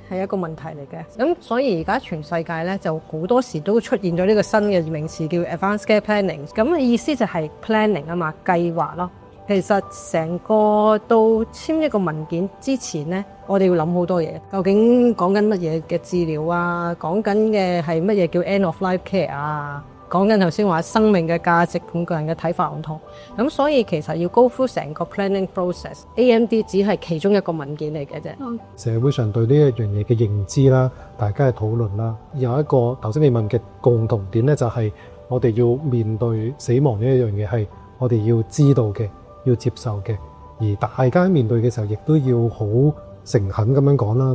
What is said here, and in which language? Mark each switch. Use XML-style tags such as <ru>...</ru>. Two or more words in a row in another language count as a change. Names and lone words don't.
<yue>係一個問題嚟嘅。咁所以而家全世界咧就好多時都出現咗呢個新嘅名詞叫</yue> <en>Advanced Care Planning。</en> <yue>咁嘅意思就係 planning 啊嘛，計劃咯。其實成個到簽一個文件之前呢，我哋要諗好多嘢。究竟講緊乜嘢嘅治療啊？講緊嘅係乜嘢叫</yue> <en>end of life care</en> <yue>啊？講緊頭先話生命嘅價值，每個人嘅睇法唔同。咁所以其實要</yue> <en>go through</en> <yue>成個</yue> <en>planning process。</en> <yue>AMD 只係其中一個文件嚟嘅啫。社會上對呢一樣嘢嘅認知啦，大家嘅討論啦，有一個頭先你問嘅共同點呢，就係我哋要面對死亡呢一樣嘢係我哋要知道嘅。要接受嘅，而大家面對嘅時候，亦都要好誠懇咁樣講啦。</yue>